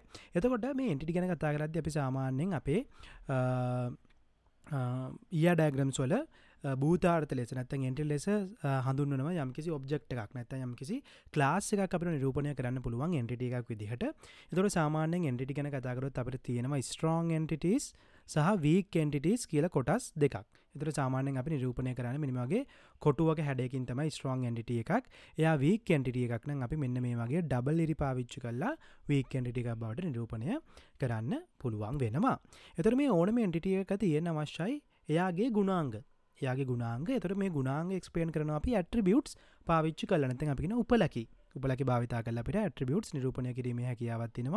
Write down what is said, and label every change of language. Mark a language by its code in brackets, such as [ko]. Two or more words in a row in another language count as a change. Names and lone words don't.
[si] එතකොට මේ entity ගැන කතා කරද්දී අපි සාමාන්‍යයෙන් අපේ [en] ER diagrams [si] වල භූතාර්ථ ලෙස නැත්නම් entity ලෙස හඳුන්වනවා යම්කිසි object එකක් නැත්නම් යම්කිසි class එකක් අපිට නිරූපණය කරන්න පුළුවන් entity එකක් විදිහට. ඒතකොට සාමාන්‍යයෙන් entity ගැන කතා කරොත් අපිට තියෙනවා [en] strong entities [si] සහ [en] weak entities [si] කියලා කොටස් දෙකක්. ඒතකොට සාමාන්‍යයෙන් අපි නිරූපණය කරන්නේ මෙන්න මේ වගේ කොටුවක හැඩයකින් තමයි [en] strong entity [si] එකක්. එයා [en] weak entity [si] එකක් නම් අපි මෙන්න මේ වගේ double ඉරි පාවිච්චි කරලා [en] weak entity [si] එකක් බවට නිරූපණය කරන්න පුළුවන් වෙනවා. ඒතකොට මේ ඕනම entity එකක තියෙන අවශ්‍යයි එයාගේ ගුණාංග. එතකොට මේ ගුණාංග එක්ස්ප්ලেইন කරනවා අපි attributes පාවිච්චි කරලා නැත්නම් අපි කියන උපලකි භාවිතා කරලා අපිට attributes නිරූපණය කිරීමේ හැකියාවක් තියෙනවා.